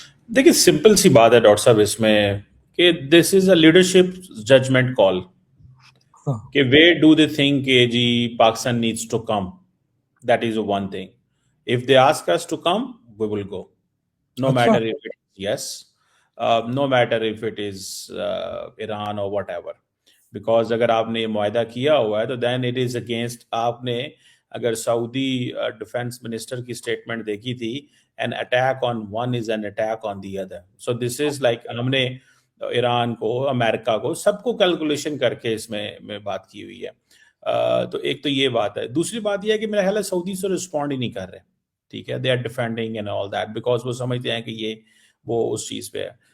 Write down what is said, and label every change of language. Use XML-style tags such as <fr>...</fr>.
<hi>देखिए, सिंपल सी बात है डॉक्टर साहब इसमें कि</hi> <en>This is a leadership judgement call कि वे do they think कि जी Pakistan needs to come. That is one thing. If they ask us to come, we will go, no matter if it is yes, no matter if it is Iran और whatever.</en> <hi>Because अगर आपने ये मुआहदा किया हुआ है तो</hi> <en>Then it is against.</en> <hi>आपने अगर सऊदी डिफेंस मिनिस्टर की स्टेटमेंट देखी थी,</hi> <en>an attack on one is an attack on the other. So this is like</en> <hi>हमने ईरान को, अमेरिका को, सबको कैलकुलेशन करके इसमें में बात की हुई है. तो एक तो ये बात है. दूसरी बात ये है कि मेरा ख्याल है सऊदी से रिस्पॉन्ड ही नहीं कर रहे. ठीक है,</hi> <en>they are defending and all that</en> <hi>because वो समझते हैं कि ये वो उस चीज़ पे है.</hi>